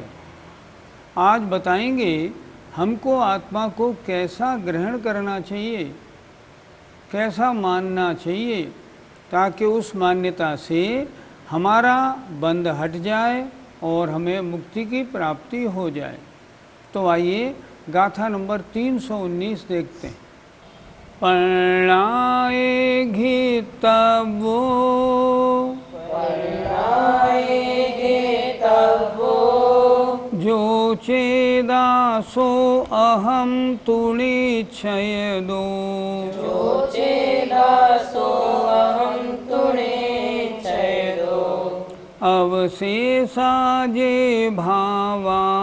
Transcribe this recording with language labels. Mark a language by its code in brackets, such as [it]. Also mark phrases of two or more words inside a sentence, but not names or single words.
[hi] आज बताएंगे हमको आत्मा को कैसा ग्रहण करना चाहिए, कैसा मानना चाहिए, ताकि उस मान्यता से हमारा बंध हट जाए और हमें मुक्ति की प्राप्ति हो जाए। तो आइए गाथा नंबर 319 देखते हैं। [pra] पर्णाएघि तवो जो चेदासो अहम तुणिच्छयदो अवशेषा जे भावा